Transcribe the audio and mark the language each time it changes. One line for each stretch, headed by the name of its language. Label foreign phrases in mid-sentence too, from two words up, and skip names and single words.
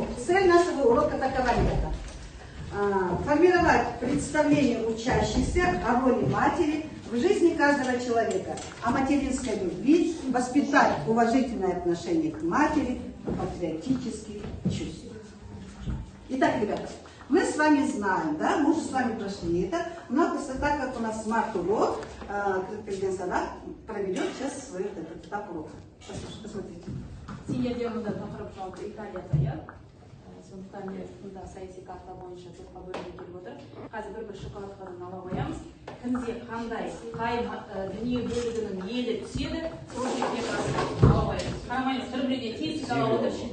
Russian: Цель нашего урока такова, ребята. Формировать представление учащихся о роли матери в жизни каждого человека, о материнской любви, воспитать уважительное отношение к матери, патриотических чувств. Итак, ребята, мы с вами знаем, да, мы уже с вами прошли это, но так как у нас смарт-урок, президент Садак проведет сейчас свой этот этап урока. Посмотрите.
Kazakh: Сондықтан мында саяси карта бойынша топқа бөлініп келіп отыр. Қазір бір шоколадкадан ала қоямыз. Кімде қандай қай дүние бөлігінің елі түседі, сол жерге ала қоямыз. Қарамаймыз, бір-біріне тез ала отыр.